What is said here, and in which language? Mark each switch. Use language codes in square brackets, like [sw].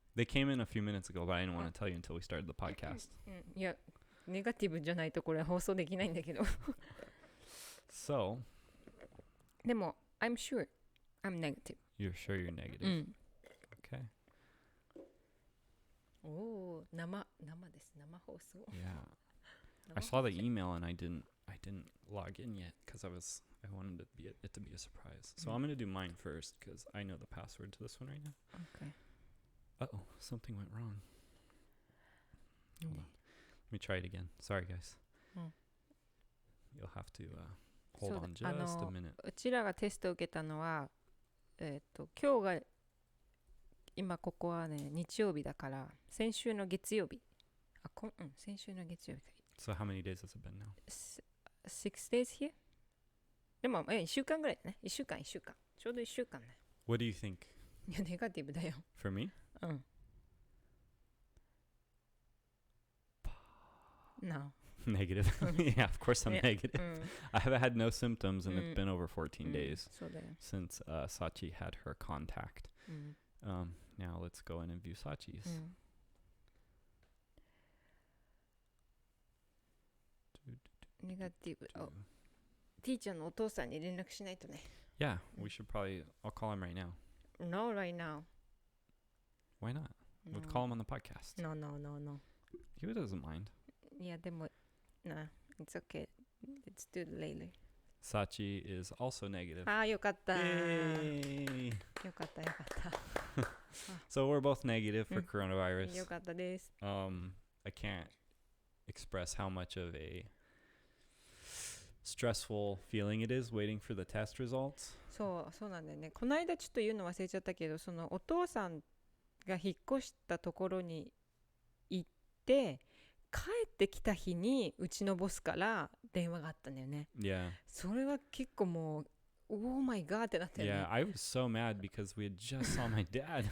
[en] They came in a few minutes ago, but I didn't want to tell you until we started the podcast. [ja] いや、ネガティブじゃないとこれ放送できないんだけど。 [en] So, でも、I'm sure I'm negative. you're sure you're negative? Okay. [ja] おー、生です。生放送。 [en] Yeah. I saw the email and I didn't log in yet because I wanted it to be a surprise. So I'm going to do mine first because I know the password to this one right now. Okay. Uh-oh, something went wrong. Hold on. Let me try it again. Sorry, guys. You'll have to hold on just a minute. [ja] うちらがテストを受けたのは、今日が今ここはね日曜日だから先週の月曜日。先週の月曜日。 [en] So how many days has it been now? 6 days here? [ja] でも1週間ぐらいだね。1週間。ちょうど1週間ね。 [en] What do you think? [ja] いや、ネガティブだよ。 [en] For me? No. Negative. Yeah, of course I'm negative. I have had no symptoms and it's been over 14 days [ja] そうだよ。 [en] since Sachi had her contact. Now let's go in and view Sachi's. [ja] ネガティブ。ティーチャーのお父さんに連絡しないとね。 [en] Yeah, we should probably. I'll call him right now. No, right now. Why not? We'll call him on the podcast. No. He doesn't mind. [ja] いや、でも、 [en] it's okay. Let's do it later. Sachi is also negative. [ja] よかった。 [en] Yay! [ja] よかった。 [en] So we're both negative for coronavirus. [ja] よかったです。 [en] I can't express how much of a stressful feeling it is waiting for the test results. [ja] そうなんだよね。この間ちょっと言うの忘れちゃったけど、そのお父さんが引っ越したところに行って帰ってきた日にうちのボスから電話があったんだよね。 [en] Yeah. [ja] それは結構もう [en] Oh my god [ja] ってなったよね。 [en] Yeah, I was so mad because we had just saw my dad.